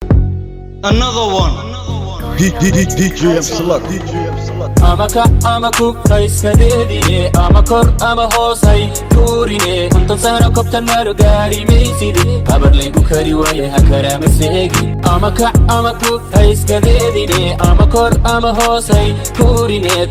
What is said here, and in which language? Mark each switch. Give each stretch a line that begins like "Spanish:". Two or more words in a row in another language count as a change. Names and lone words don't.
English: Another one. D-, D-, D-, D J M Select.
Somali: Ama kac ama kub ha iska deedine, ama kor ama hoos hay tuurine. Konton sano kobtan maro gaari mayside, habar laygu kari waaye ha karaama seegi. Ama kac ama kub ha iska deedine, ama kor ama hoos hay tuurine.